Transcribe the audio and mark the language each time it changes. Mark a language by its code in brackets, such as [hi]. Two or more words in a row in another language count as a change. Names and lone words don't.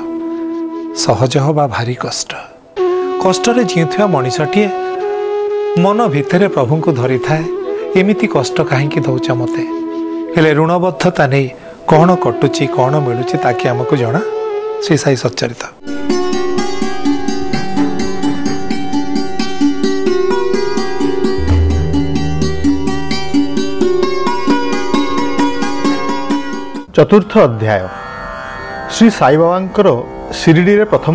[or] ସହଜ ହେବା ଭାରି କଷ୍ଟ। କଷ୍ଟରେ ଜିଉଥିବା ମଣିଷଟିଏ ମନ ଭିତରେ ପ୍ରଭୁଙ୍କୁ ଧରିଥାଏ, ଏମିତି କଷ୍ଟ କାହିଁକି ଦେଉଛ ମୋତେ? ହେଲେ ଋଣବଦ୍ଧତା ନେଇ କ'ଣ କଟୁଛି, କ'ଣ ମିଳୁଛି ତାକେ ଆମକୁ ଜଣା। ଶ୍ରୀ ସାଇ ସଚ୍ଚରିତ। ଚତୁର୍ଥ ଅଧ୍ୟାୟ ଶ୍ରୀ ସାଇ ବାବାଙ୍କର ଶିରଡ଼ି ରେ ପ୍ରଥମ